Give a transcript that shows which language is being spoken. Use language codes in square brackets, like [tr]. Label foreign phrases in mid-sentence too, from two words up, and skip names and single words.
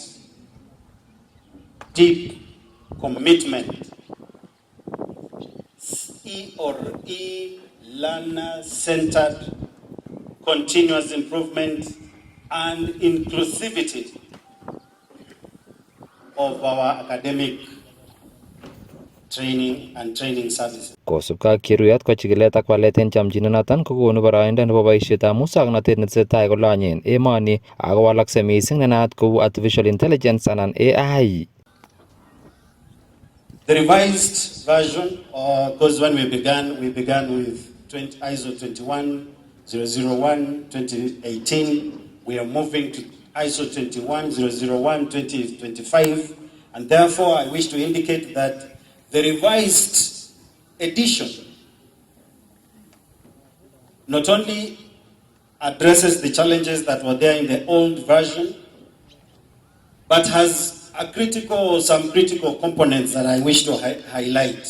[en] deep commitment, learner-centered, continuous improvement, and inclusivity of our academic training and training services. [kln] Kosubkei ak Cheruyot ko chikilet ak walet en chamchinenoton kokonu boroindo nebo boisietab muswoknatet netesetai kolonye en emoni ak kowalaksei missing nenaat kou [en] artificial intelligence [kln] anan AI. [en] The revised version, because when we began with ISO 21001 2018. We are moving to ISO 21001 2025, and therefore I wish to indicate that the revised edition not only addresses the challenges that were there in the old version, but has some critical components that I wish to highlight.